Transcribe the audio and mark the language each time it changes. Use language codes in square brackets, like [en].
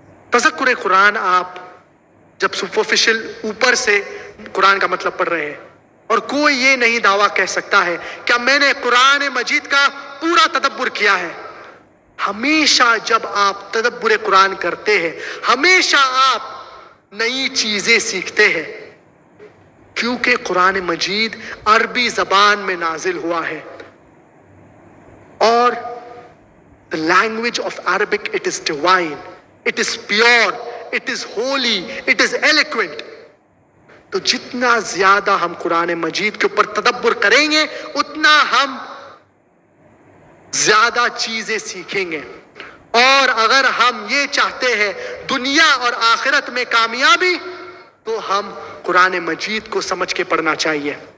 [ur] تذکر قرآن آپ جب سپرفیشل اوپر سے قرآن کا مطلب پڑھ رہے ہیں، اور کوئی یہ نہیں دعویٰ کہہ سکتا ہے کہ میں نے قرآن مجید کا پورا تدبر کیا ہے. ہمیشہ جب آپ تدبر قرآن کرتے ہیں ہمیشہ آپ نئی چیزیں سیکھتے ہیں، کیونکہ قرآن مجید عربی زبان میں نازل ہوا ہے. [en] اور the language of Arabic, it is divine, it is pure, it is holy, it is eloquent. [ur] تو جتنا زیادہ ہم قرآن مجید کے اوپر تدبر کریں گے اتنا ہم زیادہ چیزیں سیکھیں گے. اور اگر ہم یہ چاہتے ہیں دنیا اور آخرت میں کامیابی تو ہم قرآن مجید کو سمجھ کے پڑھنا چاہیے.